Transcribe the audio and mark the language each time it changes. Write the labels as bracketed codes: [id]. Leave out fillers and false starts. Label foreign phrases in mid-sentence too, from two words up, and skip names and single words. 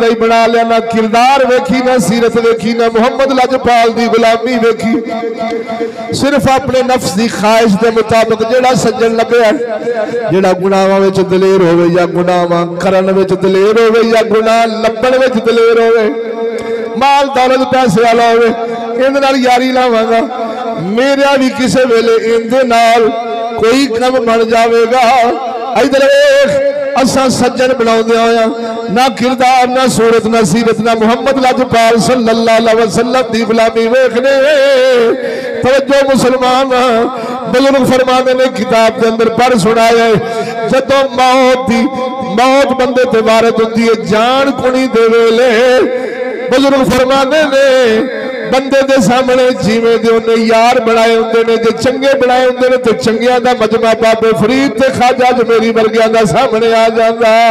[pa] ای بنا لیا نہ کردار ویکھی نہ سیرت ویکھی نہ محمد لجپال دی غلامی ویکھی صرف اپنے نفس دی خواہش دے مطابق جہڑا سجن لبھیا جہڑا گناہاں وچ دلیر ہووے یا گناہاں کرن وچ دلیر ہووے یا گناہ لبھن وچ دلیر ہووے مال دولت پیسے والا ہووے ایہدے نال یاری لاواں گا میرا وی کسے ویلے ایہدے نال کوئی کم بن جائے گا. ادھر اساں سجن بناؤندے ہویا نہ کردار نہ صورت نہ سیرت نہ محمد لجپال [ar] صلى الله عليه وسلم [pa] دی غلامی ویکھنے توجہ مسلمان بزرگ فرماندے نے کتاب دے اندر پڑھ سنایا جدوں موت بندے تے وارد ہندی اے جان کنی دے ویلے بزرگ فرماندے نے بندے دے سامنے جیویں دے اوہناں یار بنائے ہوندے نے جے چنگے بنائے ہوندے نے تو چنگیاں دا مجمع بابے فرید تے خواجہ میری ورگیاں دا سامنے آ جاندا